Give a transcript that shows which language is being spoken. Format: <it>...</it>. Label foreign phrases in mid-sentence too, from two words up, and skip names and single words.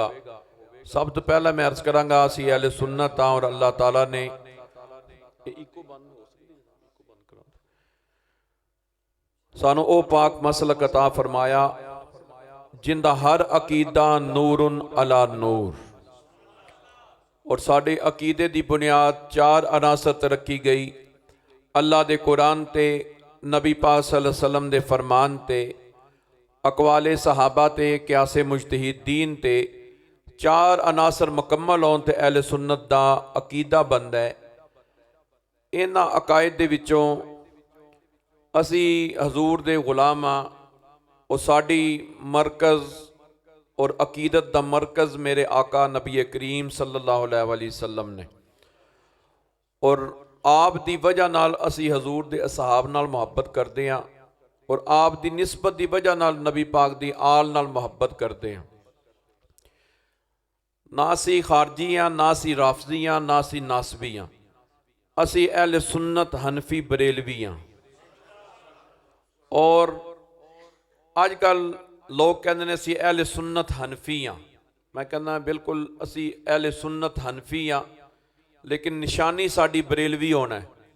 <pa>سب توں پہلا میں عرض کراں گا اسیں اہلِ سنت اور اللہ تعالیٰ نے سانوں او پاک مسلک عطا فرمایا زندہ ہر عقیدہ</pa> <ar>نورٌ علیٰ نور</ar> <pa>اور ساڈے عقیدے دی بنیاد چار عناصر تے رکھی گئی. اللہ دے قرآن تے نبی پاک</pa> <ar>صلی اللہ علیہ وسلم</ar> <pa>دے فرمان تے اقوالِ صحابہ تے قیاسِ مجتہدین تے چار عناصر مکمل ہونے تے اہلِ سنت دا عقیدہ بندا ہے. اینہاں عقائد دے وچوں اسیں حضور دے غلام ہاں اور ساڈی مرکز اور عقیدت دا مرکز میرے آقا نبی کریم</pa> <ar>صلی اللہ علیہ وسلم</ar> <pa>نے اور آپ دی وجہ نال اسیں حضور دے اصحاب نال محبت کرتے ہیں اور آپ دی نسبت دی وجہ نال نبی پاک دی آل نال محبت کرتے ہیں. نہ سی خارجی ہاں نہ سی رافضی ہاں نہ سی ناصبی ہاں اسیں اہلِ سنت حنفی بریلوی ہاں. اور اجکل لوگ کہتے ہیں اسیں اہلِ سنت حنفی ہاں. میں کہنا بالکل اسیں اہلِ سنت حنفی ہاں لیکن نشانی ساڈی بریلوی ہونا ہے.</pa>